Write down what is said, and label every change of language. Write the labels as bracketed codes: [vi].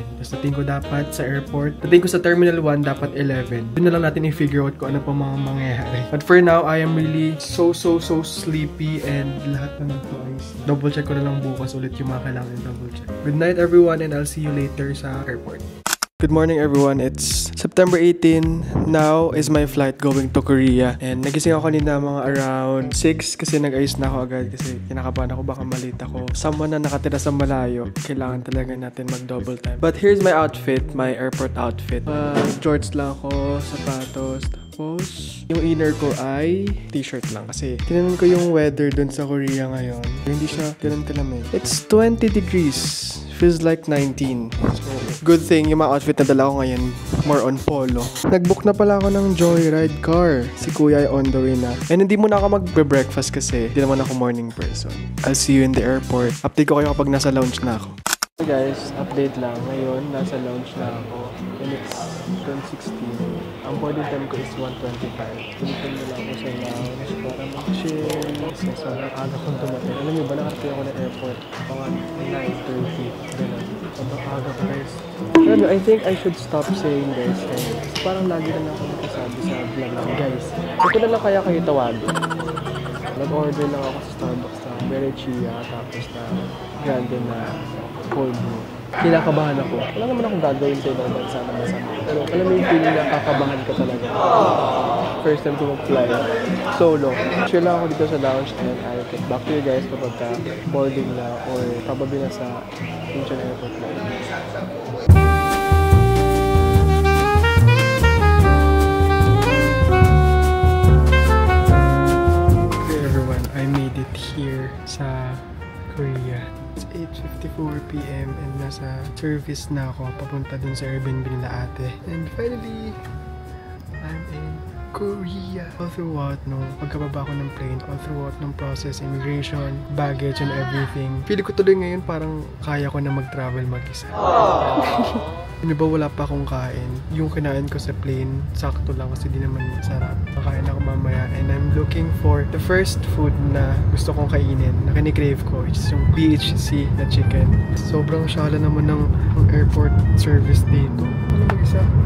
[tl] Tapos dating ko dapat sa airport. Dating ko sa Terminal 1 dapat 11. Doon na lang natin i-figure out kung ano pa mga mangyayari. [en] But for now, I am really so sleepy [tl] and lahat naman to ay double check ko na lang bukas ulit yung mga kailangan double check. [en] Good night everyone and I'll see you later [tl] sa airport. [en] Good morning everyone, it's September 18. Now is my flight going to Korea. [tl] And nagising ako kanina mga around 6 kasi nag-ayos na ako agad kasi kinakabahan ako baka malita ako. Someone na nakatira sa malayo, kailangan talaga natin mag-double time. [en] But here's my outfit, my airport outfit. [tl] Shorts lang ako, sapatos, tapos yung inner ko ay t-shirt lang kasi tinanong ko yung weather dun sa Korea ngayon. Hindi siya ganun kalamig. [en] It's 20 degrees. Feels like 19. [tl] So, good thing yung mga outfit na dala ko ngayon, more on polo. Nag-book na pala ako ng Joyride car. Si Kuya ay on the way na. And hindi muna ako magbe-breakfast kasi hindi naman ako morning person. [en] I'll see you in the airport. [tl] Update ko kayo kapag nasa lounge na ako. Hey guys, update lang. Ngayon, nasa lounge na ako. And it's 10:16. Ang boarding time ko is 1:25. Tulitin nila ako sa lounge para mag-chill. Kasi sobrang aga kong dumating. Alam niyo ba, nakarating ako ng airport mga 9:30. Ganun. Sobrang aga ko guys. [en] Alam mo, I think I should stop saying guys. [tl] Kasi parang lagi na ako nakasabi sa vlog lang guys. Ito na lang kaya kayo tawagin. Nag-order lang ako sa Starbucks na Berechia tapos na grande na cold brew. Kinakabahan ako. Wala naman akong gagawin sa ibang bansa na masama. Pero alam mo yung feeling na kakabahan ka talaga. First time ko mag-fly solo. Chill lang ako dito sa lounge [en] and I'll get back to you guys [tl] kapag boarding na or probably na sa Incheon Airport na. [en] Okay everyone, I made it here sa Korea. It's 8:54 PM [tl] and nasa service na ako papunta dun sa Airbnb nila ate. [en] And finally, I'm in Korea. All throughout, no, pagkababa ko ng plane, all throughout ng process, immigration, baggage and everything. [tl] Pili ko tuloy ngayon parang kaya ko na mag-travel mag-isa. Hindi ba wala pa akong kain? Yung kinain ko sa plane, sakto lang kasi di naman sarap. Makain ako mamaya and I'm looking for the first food na gusto kong kainin, na kinikrave ko, which is yung BHC na chicken. Sobrang shala naman ng airport service dito. Ano mag-isa?